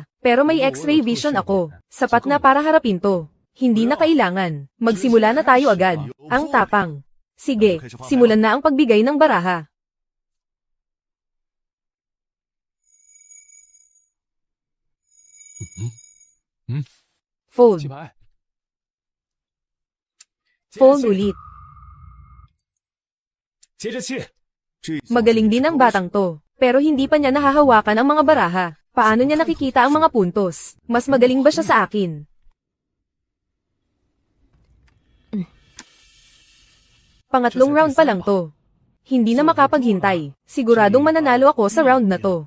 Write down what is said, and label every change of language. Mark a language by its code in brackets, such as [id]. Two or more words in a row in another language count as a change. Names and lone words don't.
[tl] Pero may X-ray vision ako. Sapat na para harapin to. Hindi na kailangan. Magsimula na tayo agad. Ang tapang. Sige, simulan na ang pagbigay ng baraha. Fold. [zh] 起牌。 [tl] Fold ulit. [zh] 接着切， [tl] Magaling din ang batang to. Pero hindi pa niya nahahawakan ang mga baraha. Paano niya nakikita ang mga puntos? Mas magaling ba siya sa akin? Pangatlong round pa lang to. Hindi na makapaghintay. Siguradong mananalo ako sa round na to.